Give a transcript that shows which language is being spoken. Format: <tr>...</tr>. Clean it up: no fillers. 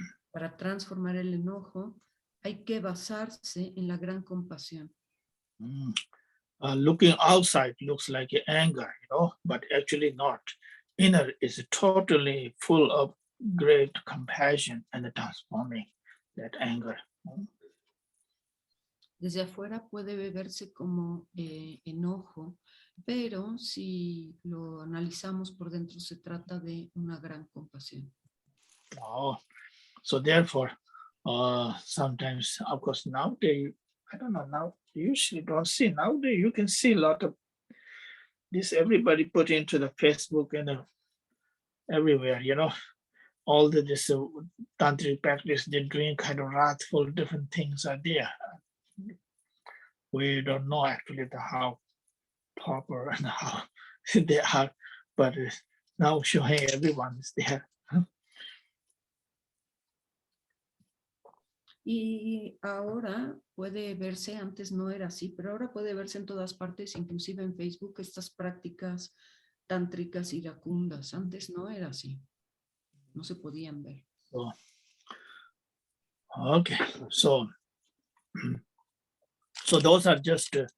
<es>Para transformar el enojo hay que basarse en la gran compasión.</es> <en>Looking outside looks like anger, but actually not. Inner is totally full of great compassion and transforming that anger.</en> <es>Desde afuera puede verse como enojo, pero si lo analizamos por dentro se trata de una gran compasión.</es> <en>Oh, so therefore, sometimes, of course, nowadays, I don't know, now you usually don't see. Nowadays, you can see a lot of this, everybody put into the Facebook and everywhere, all this tantric practice, they're doing kind of wrathful, different things are there. We don't know actually how proper and how they are, but now showing everyone is there.</en> <es>Y ahora puede verse, antes no era así, pero ahora puede verse en todas partes, inclusive en Facebook, estas prácticas tántricas iracundas. Antes no era así, no se podían ver.</es> <en>So, okay, so those are just</en>